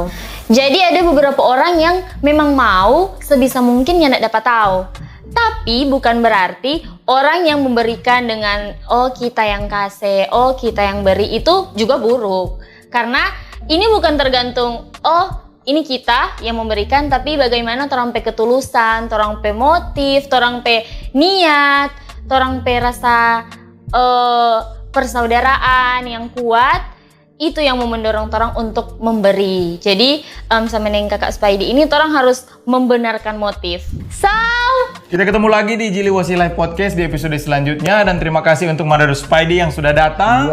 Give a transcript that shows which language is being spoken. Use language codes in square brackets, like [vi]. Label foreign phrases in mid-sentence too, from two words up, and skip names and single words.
[id] Jadi ada beberapa orang yang memang mau sebisa mungkin yang tidak dapat tahu. Tapi bukan berarti orang yang memberikan dengan kita yang kasih, kita yang beri itu juga buruk. Karena ini bukan tergantung ini kita yang memberikan, tapi bagaimana [xmm] torang pe ketulusan, torang pe motif, torang pe niat, torang pe rasa persaudaraan [id] yang kuat. Itu yang mendorong torang untuk memberi. Jadi sama dengan kakak Spidey ini torang harus membenarkan motif. So, kita ketemu lagi di Jiliwasi Live Podcast di episode selanjutnya, dan terima kasih untuk Manado Spidey yang sudah datang.